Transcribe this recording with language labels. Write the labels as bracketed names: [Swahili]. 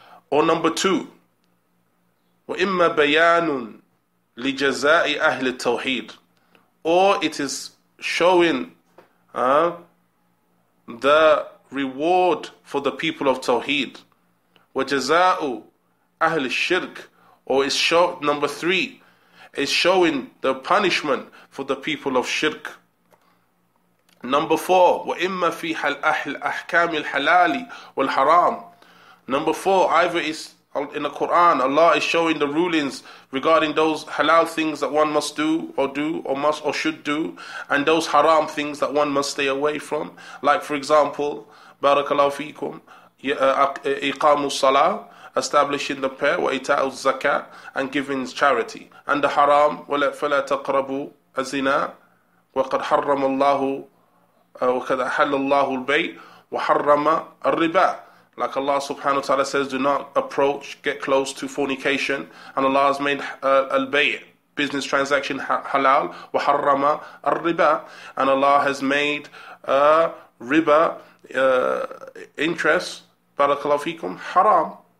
[English] Or number two, [Arabic] وإما بيان لجزاء أهل التوحيد, [English] or it is showing the reward for the people of Tawheed. [Arabic] وجزاء أهل الشرك, [English] or is number three, is showing the punishment for the people of shirk. Number four, [Arabic] وإما في أحكام الحلال والحرام. [English] Number four, either is in the Quran, Allah is showing the rulings regarding those halal things that one must do or must or should do, and those haram things that one must stay away from. Like for example, [Arabic] Barakallahu fikum, iqamu salah, [English] establishing the prayer, [Arabic] wa ita'u zakat, [English] and giving charity. And the haram, [Arabic] فَلَا تَقْرَبُوا الزِّنَا وَقَدْ حَرَّمَ اللَّهُ وَقَدْ أَحَلَّ اللَّهُ الْبَيْءَ وَحَرَّمَ الرِّبَا. [English] Like Allah subhanahu wa ta'ala says, do not approach, get close to fornication. And Allah has made al-bay', business transaction, halal, [Arabic] وَحَرَّمَ الرِّبَا. [English] And Allah has made riba, interest, [Arabic] barakallahu fikum, [English] haram.